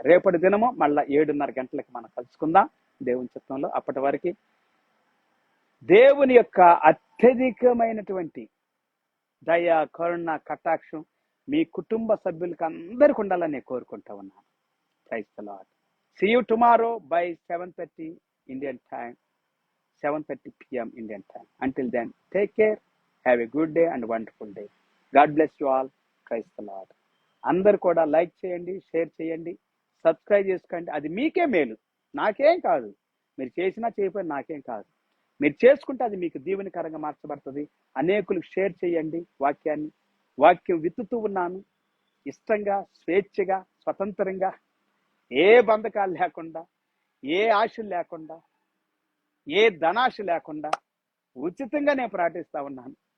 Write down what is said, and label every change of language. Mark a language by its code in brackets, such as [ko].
[te] రేపటి దినము మళ్ళా 7:30 గంటలకు మనం కలుసుకుందాం దేవుని చిత్తంలో. అప్పటి వరకు దేవుని యొక్క అత్యధికమైనటువంటి దయ, కరుణ, కటాక్షం మీ కుటుంబ సభ్యులకు అందరికి ఉండాలని నేను కోరుకుంటా ఉన్నాను. [en] Praise the Lord. See you tomorrow by 7:30 Indian time, 7:30 p.m. Indian time. Until then, take care. Have a good day and wonderful day. God bless you all. Praise the Lord. [te] అందరు కూడా లైక్ చేయండి, share చేయండి, subscribe చేసుకోండి. అది మీకే మేలు, నాకేం కాదు. మీరు చేసినా చేయకపోయినా నాకేం కాదు. మీరు చేసుకుంటే అది మీకు దీవెనకరంగా మార్చబడుతుంది. అనేకులకు షేర్ చేయండి వాక్యాన్ని. వాక్యం విత్తుతూ ఉన్నాను ఇష్టంగా, స్వేచ్ఛగా, స్వతంత్రంగా, ఏ బంధకాలు లేకుండా, ఏ ఆశలు లేకుండా, ఏ ధనాశ లేకుండా ఉచితంగా నేను ప్రకటిస్తూ ఉన్నాను.